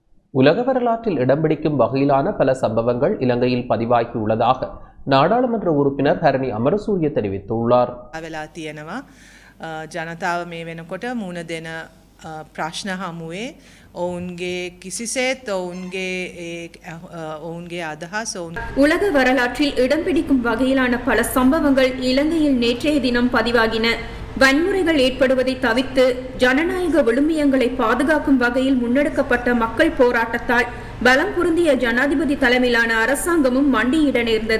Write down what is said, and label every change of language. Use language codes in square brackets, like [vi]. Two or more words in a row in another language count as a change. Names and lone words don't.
[ta] உலக வரலாற்றில் இடம் பிடிக்கும் வகையிலான பல சம்பவங்கள் இலங்கையில் பதிவாகியுள்ளதாக நாடாளுமன்ற உறுப்பினர் ஹரணி அமரசூரிய தெரிவித்துள்ளார். [si] වෙලා තියෙනවා ජනතාව මේ වෙනකොට මුණ දෙන ප්‍රශ්න හමුවේ ඔවුන්ගේ කිසිසේත් ඔවුන්ගේ අදහස් [ta] உலக வரலாற்றில் இடம் பிடிக்கும் வகையிலான பல சம்பவங்கள் இலங்கையில் நேற்றைய தினம் பதிவாகின. வன்முறைகள் ஏற்படுவதை தவிர்த்து ஜனநாயக விழுமியங்களை பாதுகாக்கும் வகையில் முன்னெடுக்கப்பட்ட மக்கள் போராட்டத்தால் பலம் பொருந்திய ஜனாதிபதி தலைமையிலான அரசாங்கமும் மண்டியிட நேர்ந்தது.